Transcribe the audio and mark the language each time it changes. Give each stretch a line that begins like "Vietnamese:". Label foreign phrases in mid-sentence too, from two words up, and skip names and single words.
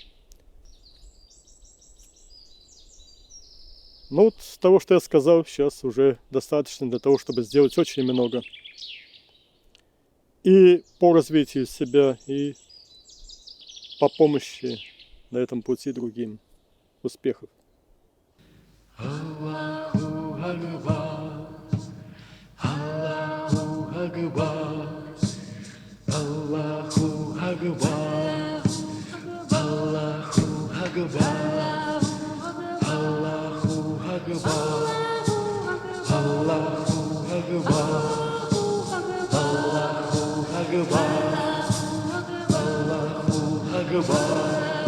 Russian: Ну вот с того, что я сказал, сейчас уже достаточно для того, чтобы сделать очень много. И по развитию себя, и по помощи на этом пути другим. Успехов!
Arabic: الله أكبر، الله أكبر، الله أكبر، الله أكبر، الله أكبر، الله أكبر، الله أكبر، الله أكبر.